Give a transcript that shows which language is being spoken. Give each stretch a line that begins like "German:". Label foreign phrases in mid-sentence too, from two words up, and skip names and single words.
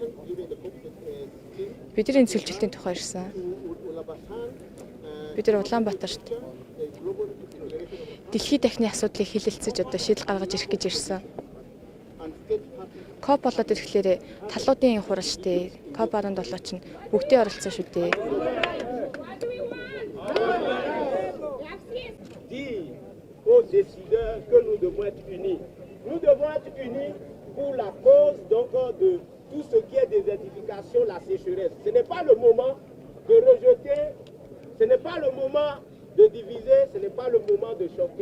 Mongolian: Бидний цөлжилтийн тухай ирсэн. Бид нар Улаанбаатарт дэлхийн дахны асуудлыг хилэлцэж одоо шийдэл гаргаж ирэх гэж ирсэн. COP болоод ирэхлээр талуудын хурал штэ. COP17 чинь бүгдийн оролцоо шүү дээ.
French: Aux décideurs que nous devons être unis. Nous devons être unis pour la cause donc de tout ce qui est désertification, la sécheresse. Ce n'est pas le moment de rejeter, ce n'est pas le moment de diviser, ce n'est pas le moment de choquer.